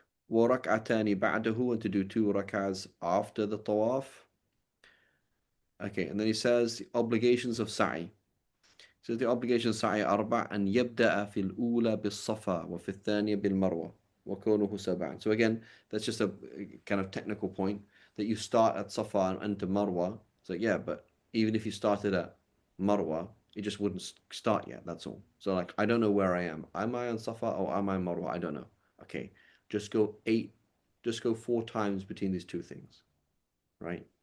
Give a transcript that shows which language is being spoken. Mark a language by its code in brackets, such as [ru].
[ar] وَرَكْعَتَانِ بَعْدَهُ, [en] and to do 2 rak'ahs after the tawaf. Okay, and then he says the obligations of sa'i. So the obligations of sa'i [ar] أربع, أن يبدأ في الأولى بالصفا وفي الثانية بالمروة وكونه سبعا. [en] So again, that's just a kind of technical point, that you start at Safa and to Marwa. So yeah, but even if you started at Marwa, it just wouldn't start yet, that's all. So like, I don't know where I am. Am I on Safa or am I on Marwa? I don't know. Okay, just go 4 times between these two things, right?